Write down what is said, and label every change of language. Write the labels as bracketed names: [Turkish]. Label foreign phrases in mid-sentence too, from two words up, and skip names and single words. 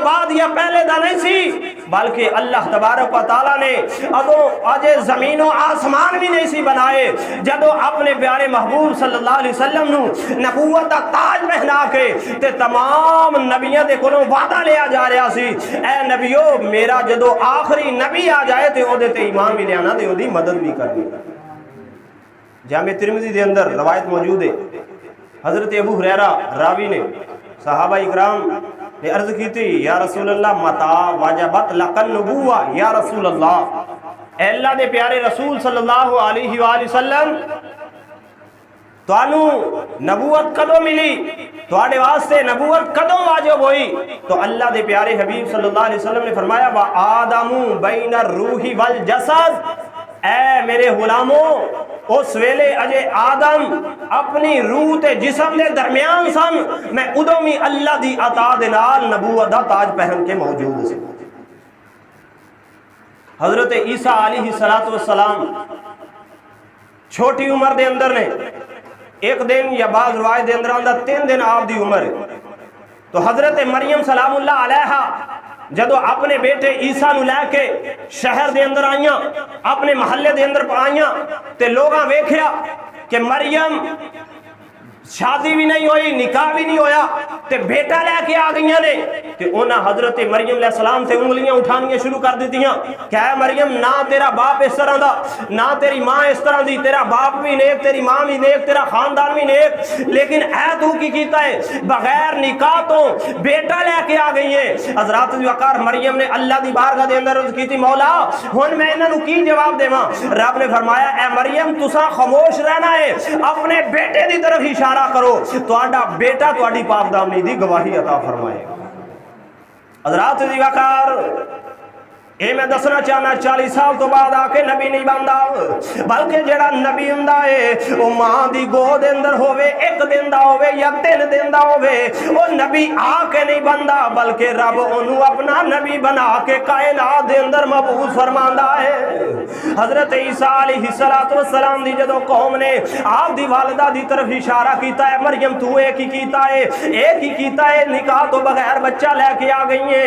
[Punjabi] بعد یا پہلے دا نہیں سی، بلکہ اللہ تبارک و تعالی نے ادو اجے زمین و آسمان بھی نہیں سی بنائے جدو اپنے پیارے محبوب [Arabic] صلی اللہ علیہ وسلم [Punjabi] نو نبوت دا تاج پہنا کے تے تمام نبیوں دے کولوں وعدہ لیا جا رہا سی، اے نبیو میرا جدو آخری نبی آ جائے تے او دے تے ایمان بھی لیانا تے او دی مدد بھی کرنی۔ جامع ترمذی دے اندر روایت موجود ہے، حضرت ابو ہریرہ راوی نے صحابہ اکرام نے عرض کی تھی، [Arabic] یا رسول اللہ متا واجبت لقن نبوہ، یا رسول اللہ، [Punjabi] اے اللہ دے پیارے رسول [Arabic] صلی اللہ علیہ وآلہ وسلم [Punjabi] توانو نبوت کدو ملی، تواڈے واسطے نبوت کدو واجب ہوئی؟ تو اللہ دے پیارے حبیب [Arabic] صلی اللہ علیہ وسلم [Punjabi] نے فرمایا [Arabic] وَآدَمُ بَيْنَ الرُّوحِ وَالْجَسَدِ، [Punjabi] اے میرے غلاموں اس ویلے اجے آدم اپنی روح تے جسم دے درمیان سن، میں ادوں بھی اللہ دی عطا دے نال نبوت دا تاج پہن کے موجود سی۔ حضرت عیسیٰ [Arabic] علیہ السلام [Punjabi] چھوٹی عمر دے اندر نے ایک دن یا بعض روایت دے اندر 3 دن آپ دی عمر ہے، تو حضرت مریم [Arabic] سلام اللہ علیہا [Punjabi] جدو اپنے بیٹے عیسیٰ نو لے کے شہر دے اندر آئیاں، اپنے محلے دے اندر آئیاں تے لوگاں ویکھیا کہ مریم شادی بھی نہیں ہوئی، نکاح بھی نہیں ہویا تے بیٹا لے کے آ گئیاں نے، تے انہاں حضرت مریم [Arabic] علیہ السلام [Punjabi] سے انگلیاں اٹھانیاں شروع کر دیتیاں کہ اے مریم نہ تیرا باپ اس طرح دا، نہ تیری ماں اس طرح دی، تیرا باپ بھی نیک، تیری ماں بھی نیک، تیرا خاندان بھی نیک، لیکن اے تو کی کیتا ہے بغیر نکاح تو بیٹا لے کے آ گئی ہے۔ حضرات وقار مریم نے اللہ دی بارگاہ دے اندر عرض کی تھی مولا ہن میں انہاں نو کی جواب دیواں؟ رب نے فرمایا اے مریم تساں خاموش رہنا ہے، اپنے بیٹے دی طرف اشارہ کرو، تہاڈا بیٹا تہاڈی پاک دامنی دی گواہی عطا فرمائے گا۔ حضرات دی وقار اے میں دسنا چاہنا 40 سال تو بعد آ کے نبی نہیں بندا، بلکہ جڑا نبی ہوندا ہے او ماں دی گود اندر ہوے 1 دن دا ہوے یا 3 دن دا ہوے، او نبی آ کے نہیں بندا بلکہ رب اونوں اپنا نبی بنا کے کائنات دے اندر مبعوث فرماندا ہے۔ حضرت عیسیٰ [Arabic] علیہ السلام [Punjabi] دی جدو قوم نے آپ دی والدہ دی طرف اشارہ کیتا ہے مریم تو ایک ہی کیتا ہے، ایک ہی کیتا ہے، نکاح تو بغیر بچہ لے کے آ گئی ہیں۔